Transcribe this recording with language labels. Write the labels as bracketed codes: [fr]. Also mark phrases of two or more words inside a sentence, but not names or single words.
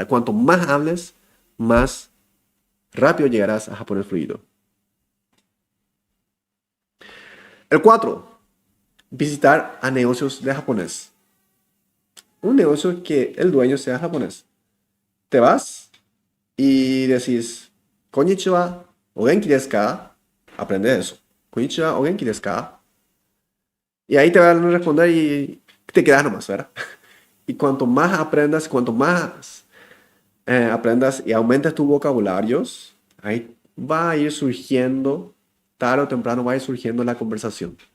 [es] Cuanto más hables, más rápido llegarás a japonés fluido. El 4. Visitar a negocios de japonés. Un negocio que el dueño sea japonés. Te vas y decís, [ja] こんにちは、お元気ですか? [es] Aprende eso. [ja] こんにちは、お元気ですか? [es] Y ahí te van a responder y te quedas nomás, ¿verdad? Y cuanto más aprendas, cuanto más aprendas y aumentes tus vocabularios, ahí va a ir surgiendo, tarde o temprano va a ir surgiendo la conversación.